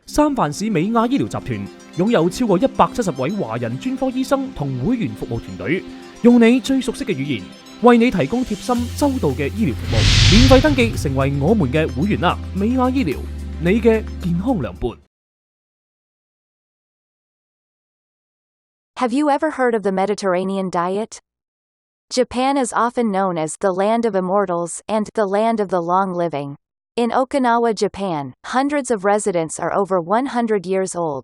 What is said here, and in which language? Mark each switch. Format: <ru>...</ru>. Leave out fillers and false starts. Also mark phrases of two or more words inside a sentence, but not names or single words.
<yue>三藩市美亞醫療集團擁有超過170位華人專科醫生同會員服務團隊，用你最熟悉嘅語言，為你提供貼心周到嘅醫療服務。免費登記成為我們嘅會員啦！美亞醫療，你嘅健康良伴。</yue> <en>Have you ever heard of the Mediterranean diet? Japan is often known as the land of immortals and the land of the long living. In Okinawa, Japan, hundreds of residents are over 100 years old.</en>